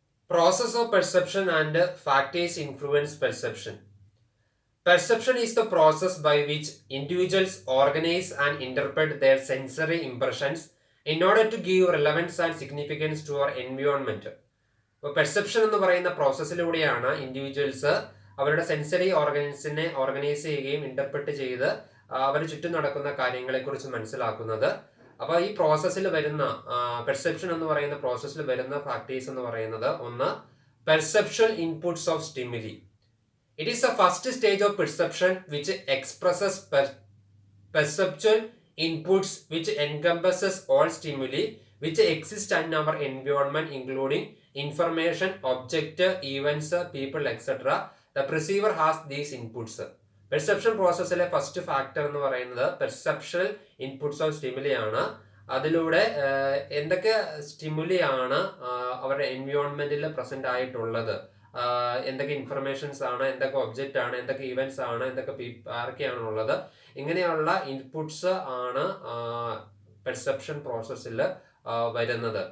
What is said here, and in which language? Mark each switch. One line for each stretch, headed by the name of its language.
English: Process of perception and factors influence perception. Perception is the process by which individuals organize and interpret their sensory impressions in order to give relevance and significance to our environment.
Malayalam: ഇപ്പോൾ perception എന്ന് പറയുന്ന പ്രോസസ്സിലൂടെയാണ് individuals അവരുടെ sensory ഓർഗൻസിനെ organise ചെയ്യുകയും interpret ചെയ്ത് അവന് ചുറ്റും നടക്കുന്ന കാര്യങ്ങളെക്കുറിച്ച് മനസ്സിലാക്കുന്നത്. അപ്പോൾ ഈ പ്രോസസ്സിൽ വരുന്ന പെർസെപ്ഷൻ എന്ന് പറയുന്ന പ്രോസസ്സിൽ വരുന്ന ഫാക്ടേഴ്സ് എന്ന് പറയുന്നത് ഒന്ന്, perception inputs of stimuli.
English: It is the first stage of perception which expresses perceptual inputs which encompasses all stimuli which exist in our environment including information, object, events, people, etc. The perceiver has these inputs.
Malayalam: Perception പ്രോസസ്സിലെ first factor എന്ന് പറയുന്നത് പെർസെപ്ഷണൽ inputs of stimuli ആണ്. അതിലൂടെ എന്തൊക്കെ stimuli ആണ് അവരുടെ എൻവയോൺമെന്റിൽ present ആയിട്ടുള്ളത്, എന്തൊക്കെ informations ആണ്, എന്തൊക്കെ ഒബ്ജക്റ്റ് ആണ്, എന്തൊക്കെ ഇവന്റ്സ് ആണ്, എന്തൊക്കെ ആരൊക്കെയാണ് ഉള്ളത്, ഇങ്ങനെയുള്ള ഇൻപുട്സ് ആണ് പെർസെപ്ഷൻ പ്രോസസ്സിൽ വരുന്നത്.